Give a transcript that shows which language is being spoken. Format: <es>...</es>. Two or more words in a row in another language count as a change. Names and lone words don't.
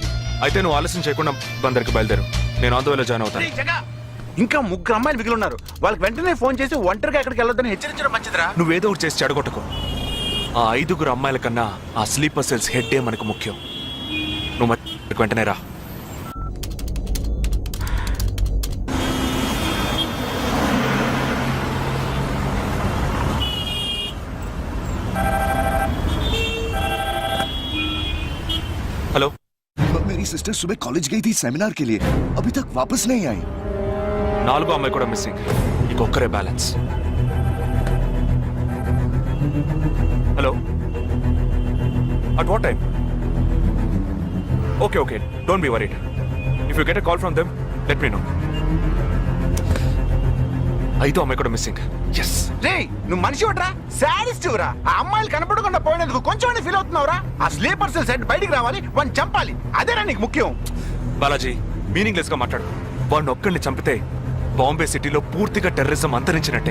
<te>అయితే నువ్వు ఆలస్యం చేయకుండా బందర్కి బయలుదేరు. నేను ఆందోళన జాయిన్ అవుతాను. ఇంకా 3 అమ్మాయిలు మిగిలి ఉన్నారు. వాళ్ళకి వెంటనే ఫోన్ చేసి ఒంటరిగా ఎక్కడికి వెళ్ళొద్దని హెచ్చరించడం మంచిదిరా. నువ్వేదో ఒకటి చేసి చెడగొట్టకు. ఆ 5 అమ్మాయిల కన్నా ఆ</te> <en>sleeper cells head</en> <te>ఏ మనకు ముఖ్యం. నువ్వు వెంటనే రా.</te> <hi>हेलो. मेरी सिस्टर सुबह कॉलेज गई थी सेमिनार के लिए, अभी तक वापस नहीं आई.</hi> <te>4 అమ్మాయి కూడా మిస్సింగ్. ఇంకొక్కరే బ్యాలెన్స్. హలో.</te> <en>At what time? Okay okay, Don't be worried. If you get a call from them let me know.</en> <te>5వ అమ్మాయి కూడా మిస్సింగ్. ఎస్. రే నువ్వు మనిషి ఒకట్రా, శాడిస్ట్ రా. ఆ అమ్మాయిలు కనపడకుండా పోయినందుకు కొంచెం ఫీల్ అవుతున్నావురా? ఆ</te> <en>sleeper cell</en> <te>సెట్ బయటికి రావాలి, వాడిని చంపాలి, అదేనా నీకు ముఖ్యం? బాలాజీ మీనింగ్లెస్ గా మాట్లాడు. వాడిని ఒక్కడిని చంపితే బాంబే సిటీలో పూర్తిగా టెర్రరిజం అంతరించినట్టే.</te>